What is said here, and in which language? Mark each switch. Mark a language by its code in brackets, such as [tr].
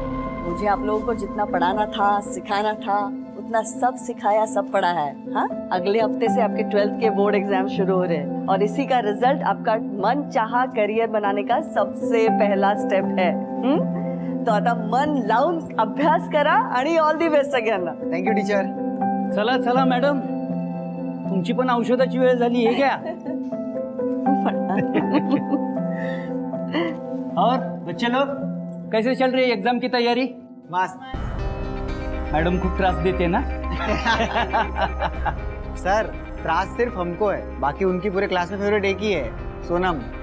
[hi] मुझे आप लोगों को जितना पढ़ाना था, सिखाना था, उतना सब सिखाया, सब पढ़ा है। हाँ, अगले हफ्ते से आपके 12th के बोर्ड एग्जाम शुरू हो रहे हैं और इसी का रिजल्ट आपका मन चाहा करियर बनाने का सबसे पहला स्टेप है। [mr] तो आता मन लावून अभ्यास करा आणि [en] all the best [mr] सगळ्यांना। [en] Thank you teacher. [mr] चला चला मॅडम, तुमची पण औषधाची वेळ झाली आहे क्या? [hi] और बच्चे लोग कैसे चल रही है एग्जाम की तैयारी? मस्त। [mr] मैडम खूप त्रास देते ना? [hi] सर त्रास सिर्फ हमको है, बाकी उनकी पूरे क्लास में फेवरेट एक ही है, सोनम।